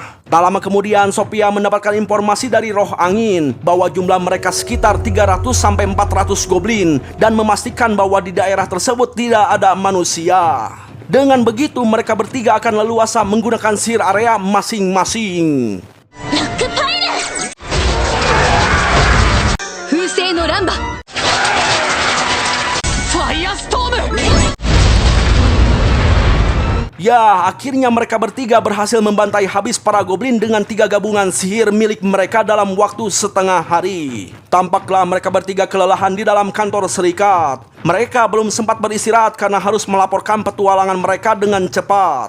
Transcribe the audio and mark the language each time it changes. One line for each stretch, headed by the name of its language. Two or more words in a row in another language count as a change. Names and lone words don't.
Indonesian: Tak lama kemudian, Sophia mendapatkan informasi dari roh angin bahwa jumlah mereka sekitar 300-400 goblin, dan memastikan bahwa di daerah tersebut tidak ada manusia. Dengan begitu, mereka bertiga akan leluasa menggunakan sihir area masing-masing.
Japanese: ロックパイル。風星の乱馬。ファイアストーム。
Indonesian: Ya, akhirnya mereka bertiga berhasil membantai habis para goblin dengan 3 gabungan sihir milik mereka dalam waktu setengah hari. Tampaklah mereka bertiga kelelahan di dalam kantor serikat. Mereka belum sempat beristirahat karena harus melaporkan petualangan mereka dengan cepat.